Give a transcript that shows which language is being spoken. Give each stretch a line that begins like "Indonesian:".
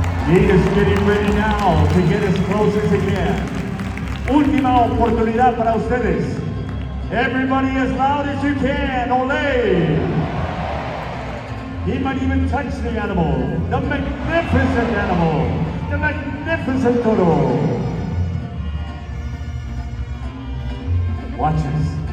English: He is getting ready now to get as close as he can.
Spanish: Última oportunidad para ustedes.
English: Everybody as loud as you can. Ole! He might even touch the animal. The magnificent animal. The magnificent toro. Watch this.